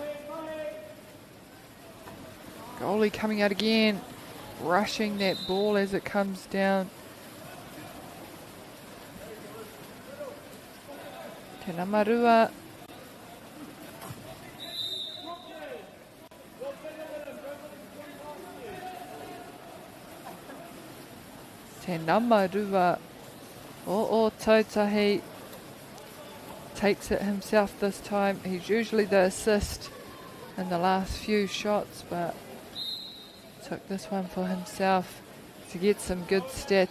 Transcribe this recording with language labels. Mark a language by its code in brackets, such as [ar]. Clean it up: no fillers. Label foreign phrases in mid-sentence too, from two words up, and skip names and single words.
[en] Goalie coming out again, rushing that ball as it comes down. Te namarua. Te namarua. O Tautahi takes it himself this time. He's usually the assist in the last few shots, but took this one for himself to get some good stats.